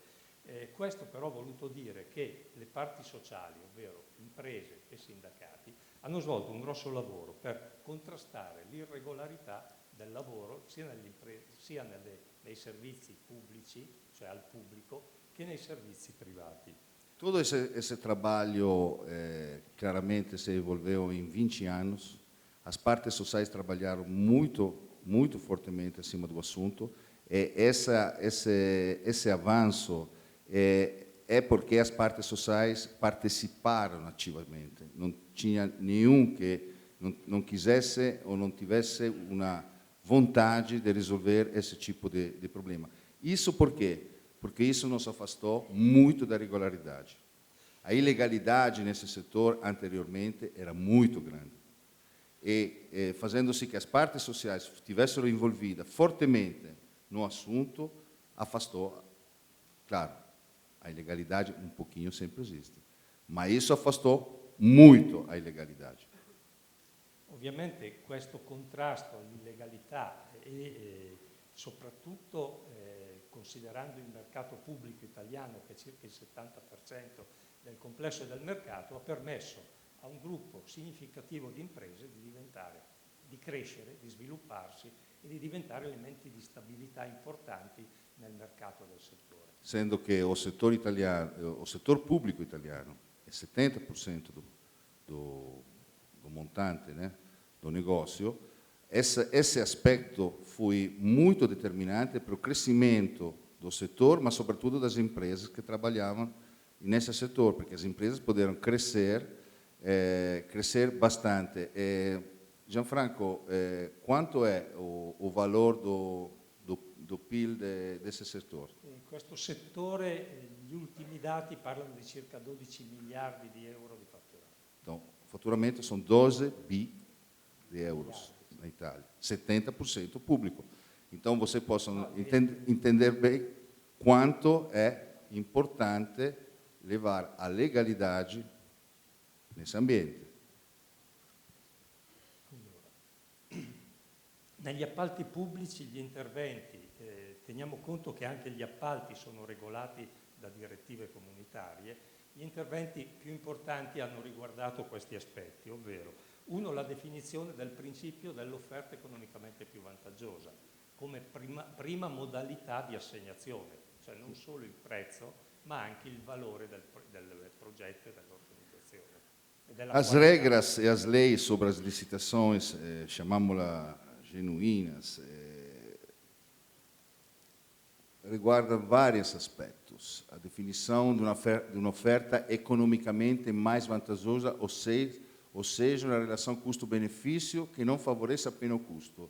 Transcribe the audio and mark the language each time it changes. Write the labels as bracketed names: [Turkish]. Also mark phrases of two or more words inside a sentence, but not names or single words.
[Italian] Questo però ha voluto dire che le parti sociali, ovvero imprese e sindacati, hanno svolto un grosso lavoro per contrastare l'irregolarità del lavoro sia nei servizi pubblici, cioè al público, che nei servizi privati. [Portuguese] Todo esse trabalho claramente se envolveu em 20 anos. As partes sociais trabalharam muito fortemente acima do assunto. E esse avanço é porque as partes sociais participaram ativamente. Não tinha nenhum que não quisesse ou não tivesse uma vontade de resolver esse tipo de problema. Isso por quê? Porque isso nos afastou muito da regularidade. A ilegalidade nesse setor anteriormente era muito grande. E fazendo [Italian] sì che [Portuguese] as partes sociais estivessero envolvidas fortemente no assunto, afastou, claro, a ilegalidade um pouquinho sempre existe, mas isso afastou muito a ilegalidade. [Italian] Ovviamente questo contrasto all'illegalità e soprattutto considerando il mercato pubblico italiano, che è circa il 70% del complesso del mercato, ha permesso a un gruppo significativo di imprese di crescere, di svilupparsi e di diventare elementi di stabilità importanti nel mercato del settore. [Portuguese] Sendo che o setor público italiano è 70% do montante, né, do negócio, esse aspecto foi muito determinante para o crescimento do setor, mas sobretudo das empresas que trabalhavam nesse setor, porque as empresas puderam crescer bastante. Gianfranco, [Italian] quanto è [Portuguese] o valore do PIL desse settore? [Italian] In questo settore gli ultimi dati parlano di circa 12 miliardi di euro di fatturato. [Portuguese] Então, o faturamento são 12 bi de euros na Itália, 70% público. Então, você possa entender bem quanto é importante levar a legalidade nesse ambiente. [Italian] Negli appalti pubblici gli interventi, teniamo conto che anche gli appalti sono regolati da direttive comunitarie, gli interventi più importanti hanno riguardato questi aspetti, ovvero uno, la definizione del principio dell'offerta economicamente più vantaggiosa come prima modalità di assegnazione, cioè non solo il prezzo ma anche il valore del progetto e dell'organizzazione. [Portuguese] As regras e as leis sobre as licitações, chamamos-la genuínas, riguardam vários aspectos. A definição de uma oferta economicamente mais vantajosa, ou seja, uma relação custo-benefício que não favoreça apenas o custo.